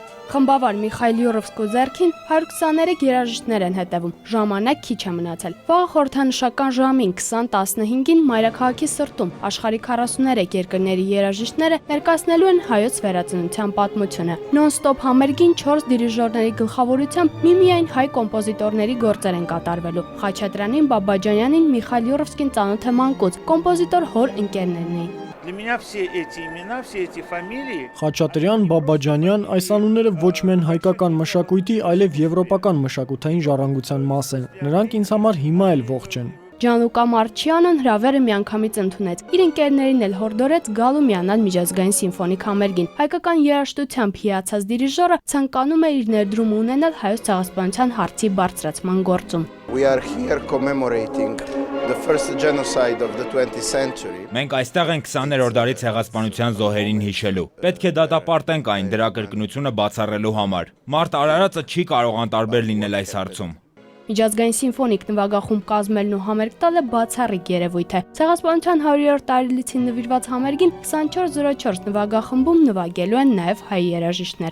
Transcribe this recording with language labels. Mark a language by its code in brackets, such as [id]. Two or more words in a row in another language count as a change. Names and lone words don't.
[hy] Խմբավար Միխայել Յուրովսկու ձեռքին 123 երաժիշտներ են հետևում, ժամանակ քիչ է մնացել։ Վաղ խորհրդանշական ժամին 20:15-ին Մայրաքաղաքի սրտում աշխարհի 43 երկրների երաժիշտները ներկայացնելու են հայոց վերածնության պատմությունը։ Նոն-ստոպ համերգին 4 դիրիժորների գլխավորությամբ միմիայն հայ կոմպոզիտորների գործեր են կատարվելու։ Խաչատրյանին, Բաբաջանյանին, Միխայել Յուրովսկին ծանոթ է մանկուց, կոմպոզիտոր հոր ընկերներն էին։ [ru] Для меня все эти имена, все эти фамилии [hy] Խաչատրյան, Բաբաջանյան այս անունները ոչ միայն հայկական մշակույթի, այլև եվրոպական մշակութային ժառանգության մաս են։ Նրանք ինձ համար հիմա էլ ողջ են։ Ջանլուկա Մարչյանն հրավերը միանգամից ընդունեց։ Իր ընկերներին էլ հորդորեց գալու միանալ միջազգային սիմֆոնիկ համերգին։ Հայկական երաժշտությամբ հիացած դիրիժորը ցանկանում է իր ներդրումը ունենալ հայոց ցեղասպանության հարցի բարձրացման գործում։ [en] We are here commemorating the first genocide of the 20th century. [hy] Մենք այստեղ ենք 20-րդ դարի ցեղասպանության զոհերին հիշելու։ Պետք է դատապարտենք այն դրա կրկնությունը բացառելու համար։ Մարդ արարածը չի կարող անտարբեր լինել այս հարցում։ Միջազգային սիմֆոնիկ նվագախումբ կազմելն ու համերգ տալը բացառիկ երևույթ է։ Ցեղասպանության 100-րդ տարելիցին նվիրված համերգին 2404 նվագախմբում նվագելու են նաև հայ երաժիշտներ։